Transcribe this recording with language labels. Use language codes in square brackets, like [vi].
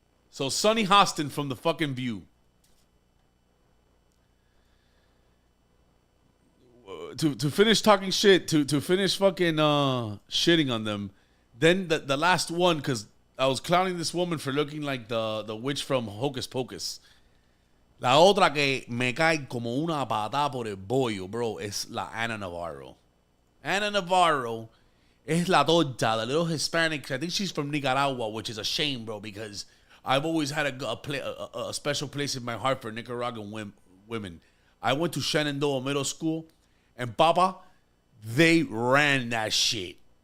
[en] So Sonny Hostin from the fucking View. To finish talking shit, to finish fucking shitting on them. Then the last one, because I was clowning this woman for looking like the witch from Hocus Pocus. [es] La otra que me cae como una patada por el bollo, bro, es la Ana Navarro. Ana Navarro es la torta, the little Hispanic. [en] I think she's from Nicaragua, which is a shame, bro, because I've always had a special place in my heart for Nicaraguan women. I went to Shenandoah Middle School, and Papa, they ran that shit.